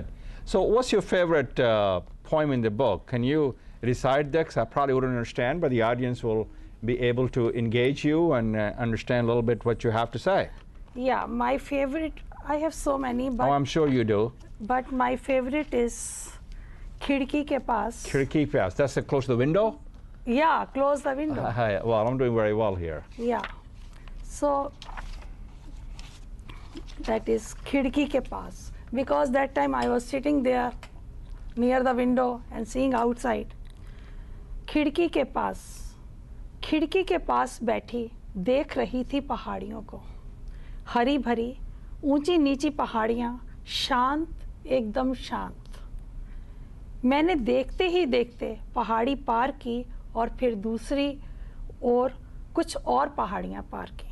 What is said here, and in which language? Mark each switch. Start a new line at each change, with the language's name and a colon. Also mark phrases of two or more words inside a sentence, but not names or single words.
English: So what's your favorite poem in the book? Can you recite that? 'Cause I probably wouldn't understand, but the audience will be able to engage you and understand a little bit what you have to say. Yeah, my favorite, I have so many. But I'm sure you do. But my favorite is Khidki ke paas. Khidki ke paas. That's close to the window? Yeah, close the window. Well, I'm doing very well here. Yeah. So that is Khidki ke paas. Because that time I was sitting there near the window and seeing outside.
Hindi: खिड़की के पास बैठी देख रही थी पहाड़ियों को, हरी भरी ऊंची नीची पहाड़ियाँ, शांत एकदम शांत। मैंने देखते ही देखते पहाड़ी पार की और फिर दूसरी ओर कुछ और पहाड़ियाँ पार की।